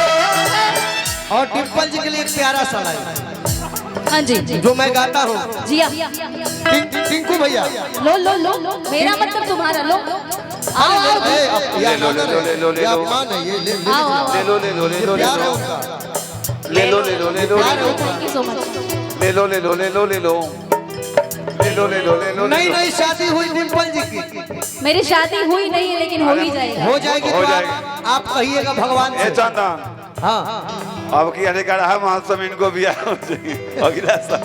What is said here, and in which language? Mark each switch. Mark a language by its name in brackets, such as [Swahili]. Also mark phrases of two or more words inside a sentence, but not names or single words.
[Hindi] और डिम्पल जी के लिए एक प्यारा सा लाइन हाँ जी जो मैं गाता हूँ जी टिंकू भैया लो लो लो मेरा मतलब तुम्हारा लो आओ आओ ये ले लो, ले लो, ले लो, ले लो। अपमान है ये ले आओ आओ ले लो ले लो ले लो ले प्यार है लो उनका ले लो ले लो ले लो [English] thank you so much [Hindi] ले लो ले लो ले लो ले लो ले लो ले लो ले लो नई नई शादी हुई डिम्पल जी की मेरी शादी हुई नहीं है लेकिन हो ही जाएगा हो जाएगी हो तो जाएगी। आप कहिएगा भगवान ए से चंदन हाँ अब की अधिकार है महोत्सव इनको भी अगला साल